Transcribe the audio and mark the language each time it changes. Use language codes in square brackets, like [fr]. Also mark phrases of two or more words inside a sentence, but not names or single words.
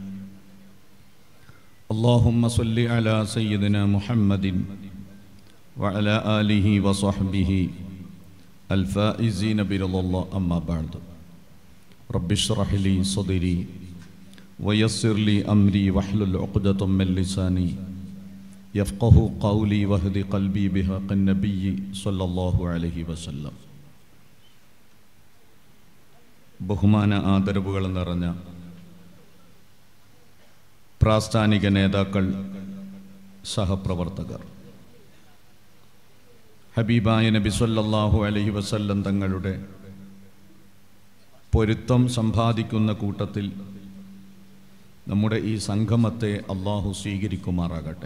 [ar] اللهم صل على سيدنا محمد وعلى آله وصحبه الفائزين برضا الله. أما بعد، رب اشرح لي صدري ويسر لي أمري واحلل عقدة من لساني يفقه قولي واهد قلبي بحق النبي صلى الله عليه وسلم. [ml] ബഹുമാന ആദരവുകൾ നിറഞ്ഞ പ്രാസ്ഥാനിക നേതാക്കൾ, സഹപ്രവർത്തകർ, ഹബീബായ നബി [ar] صلى الله عليه وسلم [ml] തങ്ങളുടെ പൊരുത്തം സമ്പാദിക്കുന്ന കൂട്ടത്തിൽ നമ്മുടെ ഈ സംഗമത്തെ അള്ളാഹു സ്വീകരിക്കുമാറാകട്ടെ.